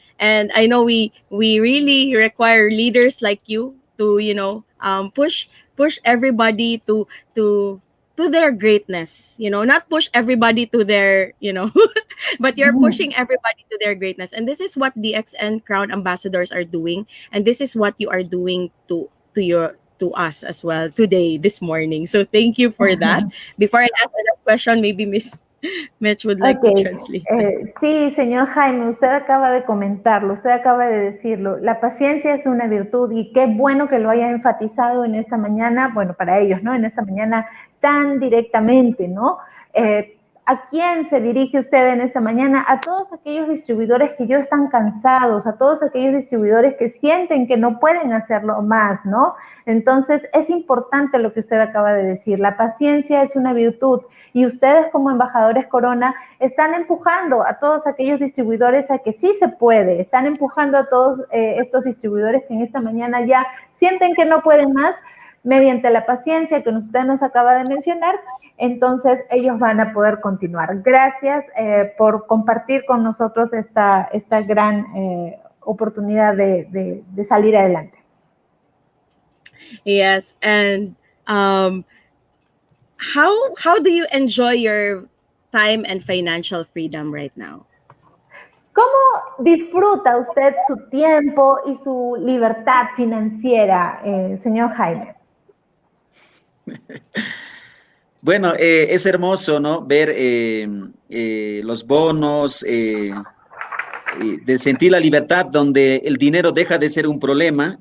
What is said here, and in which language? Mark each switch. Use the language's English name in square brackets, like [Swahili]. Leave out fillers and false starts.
[English] And I know we really require leaders like you to, push everybody to their greatness, not push everybody to their, but you're pushing everybody to their greatness. And this is what DXN Crown Ambassadors are doing. And this is what you are doing to us as well today, this morning. So thank you for that. Before I ask the next question, maybe Miss Mitch would like to Ok, translate. [Spanish] sí, señor Jaime, usted acaba de comentarlo, usted acaba de decirlo. La paciencia es una virtud y qué bueno que lo haya enfatizado en esta mañana, bueno, para ellos, ¿no? En esta mañana tan directamente, ¿no? ¿A quién se dirige usted en esta mañana? A todos aquellos distribuidores que ya están cansados, a todos aquellos distribuidores que sienten que no pueden hacerlo más, ¿no? Entonces, es importante lo que usted acaba de decir. La paciencia es una virtud y ustedes como embajadores Corona están empujando a todos aquellos distribuidores a que sí se puede, están empujando a todos estos distribuidores que en esta mañana ya sienten que no pueden más, mediante la paciencia que usted nos acaba de mencionar, entonces ellos van a poder continuar. Gracias por compartir con nosotros esta gran oportunidad de salir adelante. [English] Yes, and how do you enjoy your time and financial freedom right now? [Spanish] ¿Cómo disfruta usted su tiempo y su libertad financiera, señor Jaime? Bueno, es hermoso, ¿no? Ver los bonos, de sentir la libertad donde el dinero deja de ser un problema.